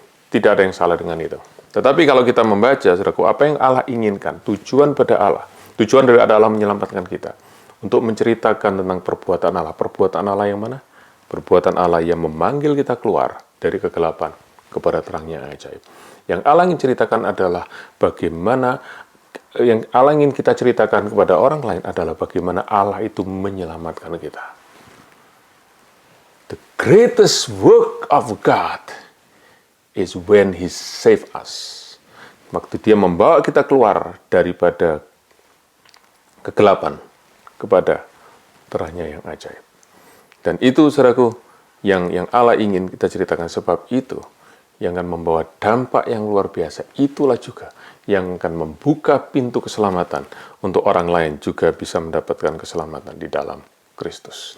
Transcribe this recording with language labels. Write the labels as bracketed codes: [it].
[id] Tidak ada yang salah dengan itu. Tetapi kalau kita membaca, saudaraku, apa yang Allah inginkan, tujuan pada Allah, tujuan dari Allah menyelamatkan kita, untuk menceritakan tentang perbuatan Allah yang mana? Perbuatan Allah yang memanggil kita keluar dari kegelapan kepada terangnya yang ajaib. Yang Allah ingin ceritakan adalah bagaimana, yang Allah ingin kita ceritakan kepada orang lain adalah bagaimana Allah itu menyelamatkan kita. [en] The greatest work of God is when He saved us. [id] Waktu Dia membawa kita keluar daripada kegelapan kepada terangnya yang ajaib. Dan itu, saudaraku, yang Allah ingin kita ceritakan, sebab itu yang akan membawa dampak yang luar biasa. Itulah juga yang akan membuka pintu keselamatan untuk orang lain juga bisa mendapatkan keselamatan di dalam Kristus.